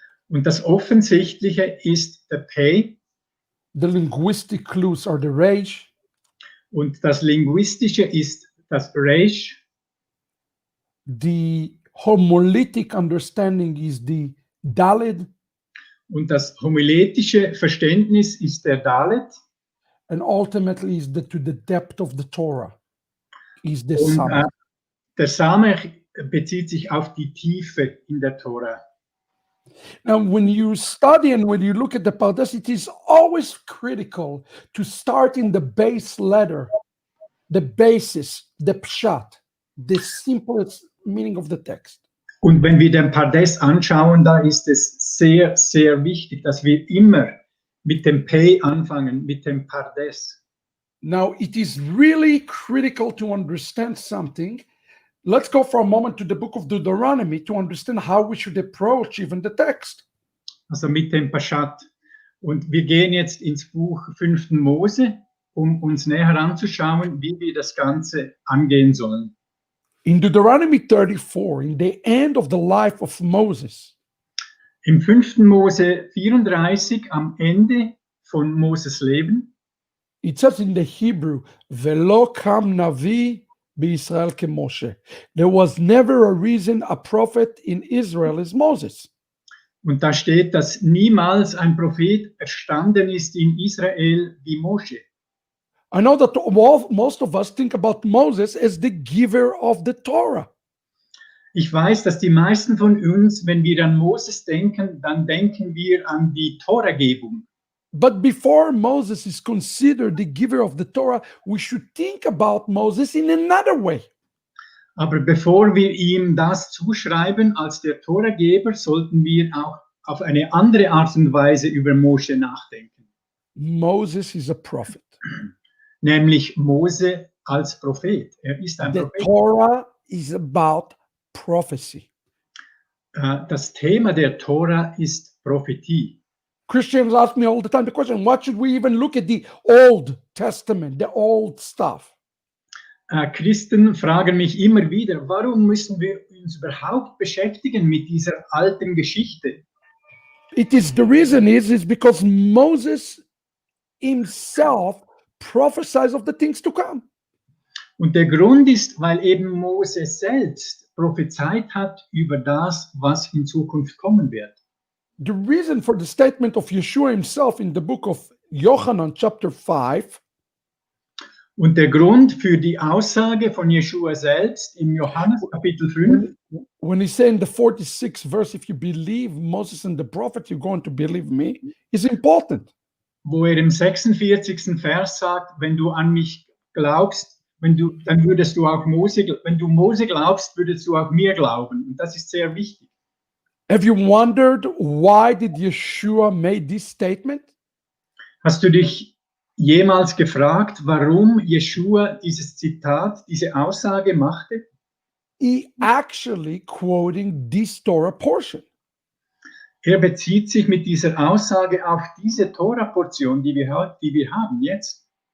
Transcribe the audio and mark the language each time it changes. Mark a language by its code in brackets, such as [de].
[de] Und das Offensichtliche ist der Pay. [en] The linguistic clues are the Reihe. [de] Und das Linguistische ist das Reihe. [en] The homiletic understanding is the Dalet. [de] Und das homiletische Verständnis ist der Dalet. [en] And ultimately is to the depth of the Torah. Is the [de] Und Samach. der Samach bezieht sich auf die Tiefe in der Tora. [en] Now, when you study and when you look at the Pardes, it is always critical to start in the base letter, the basis, the pshat, the simplest meaning of the text. [de] Und wenn wir den Pardes anschauen, da ist es sehr, sehr wichtig, dass wir immer mit dem Pay anfangen, mit dem Pardes. [en] Now, it is really critical to understand something. Let's go for a moment to the book of Deuteronomy to understand how we should approach even the text. [de] Also mit dem Paraschat. Und wir gehen jetzt ins Buch 5. Mose, um uns näher anzuschauen, wie wir das Ganze angehen sollen. [en] In Deuteronomy 34, in the end of the life of Moses, [de] Im 5. Mose 34, am Ende von Moses Leben, [en] it says in the Hebrew, [he] Velo kam navi b'Israel ke Moshe. [en] There was never a reason a prophet in Israel as Moses. [de] und da steht, dass niemals ein Prophet erstanden ist in Israel wie Mosche. [en] I know that most of us think about Moses as the giver of the Torah. [de] Ich weiß, dass die meisten von uns, wenn wir an Moses denken, dann denken wir an die Toragebung. [en] But before Moses is considered the giver of the Torah, we should think about Moses in another way. [de] Aber bevor wir ihm das zuschreiben als der Torageber, sollten wir auch auf eine andere Art und Weise über Mosche nachdenken. [en] Moses is a prophet. [de] Nämlich Mose als Prophet. Er ist ein [en] The [de] Prophet. [en] Torah is about prophecy. [de] Das Thema der Tora ist Prophetie. [en] Christians ask me all the time the question, what should we even look at the Old Testament, the old stuff? [de] Christen fragen mich immer wieder, warum müssen wir uns überhaupt beschäftigen mit dieser alten Geschichte? [en] The reason is because Moses himself prophesies of the things to come. [de] Und der Grund ist, weil eben Mose selbst prophezeit hat über das, was in Zukunft kommen wird. [en] The reason for the statement of Yeshua himself in the book of Yochanan chapter 5 [de] Und der Grund für die Aussage von Jeschua selbst im Johannes Kapitel 5, [en] when he said in the 46th verse, if you believe Moses and the prophet, you're going to believe me, is important. [de] wo im 46. Vers sagt, wenn du an mich glaubst, dann würdest du auch wenn du Mose glaubst, würdest du auch mir glauben. Und das ist sehr wichtig. [en] Have you wondered why did Yeshua make this statement? [de] Hast du dich jemals gefragt, warum Jeschua dieses Zitat, diese Aussage machte? [en] He actually quoting this Torah portion. [de] Er bezieht sich mit dieser Aussage auf diese Tora-Portion, die wir haben jetzt.